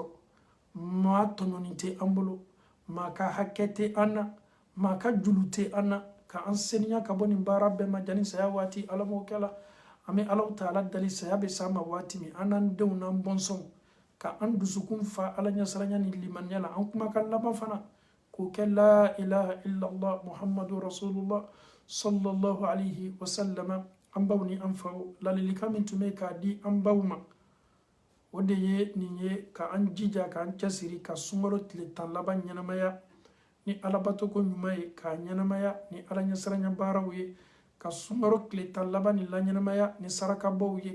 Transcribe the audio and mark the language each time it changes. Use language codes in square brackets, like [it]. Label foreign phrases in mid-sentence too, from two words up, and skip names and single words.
[bm] maa tɔɲɔni tɛ an bolo maa ka hakɛ tɛ an na maa ka julu tɛ an na ka an seniya ka bɔ nin baara bɛɛ ma jani saya waati ala m'o kɛla an bɛ Alahu taala dali saya bɛ s'a ma waati min an n'an denw n'an bɔnsɔnw ka an dusukun fa ala ɲɛsiranya ni limaniya la an kumakan laban fana k'o kɛ la [ar] إله إلا الله محمد رسول الله صلى الله عليه وسلم [bm] an baw ni an faw ladilikan min tun bɛ k'a di an baw ma o de ye nin ye ka an jija k'an cɛsiri ka sunkalo tile 10 laban ɲɛnamaya ni alabato ko ɲuman ye k'a ɲɛnamaya ni ala ɲɛsiranya baaraw ye ka sunkalo tile 10 laban ni la ɲɛnamaya ni sarakabaw ye